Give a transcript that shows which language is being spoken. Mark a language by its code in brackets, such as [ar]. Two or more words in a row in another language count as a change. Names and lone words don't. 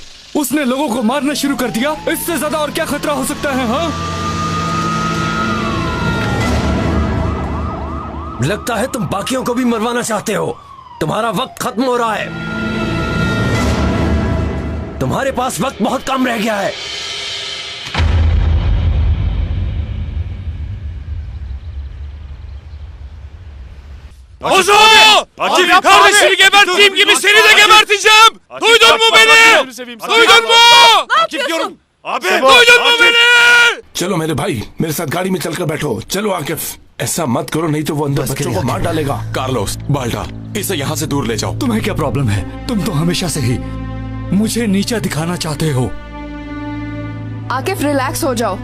[hi] उसने लोगों को मारना शुरू कर दिया, इससे ज्यादा और क्या खतरा हो सकता है? हाँ, लगता है तुम बाकियों को भी मरवाना चाहते हो। तुम्हारा वक्त खत्म हो रहा है। तुम्हारे पास वक्त बहुत कम रह गया है। [tr] Acil kardeşini geberttiğim gibi seni de geberteceğim. Duydun mu beni? Duydun mu? diyorum. Abi duydun mu beni? [hi] चलो मेरे भाई, मेरे साथ गाड़ी में चलकर बैठो। चलो आकिफ, ऐसा मत करो नहीं तो वो अंदर बच्चों को मार डालेगा। कार्लोस, बाल्टा, इसे यहाँ से दूर ले जाओ। तुम्हें क्या प्रॉब्लम है? तुम तो हमेशा से ही मुझे नीचा दिखाना चाहते हो। आकिफ रिलैक्स हो जाओ।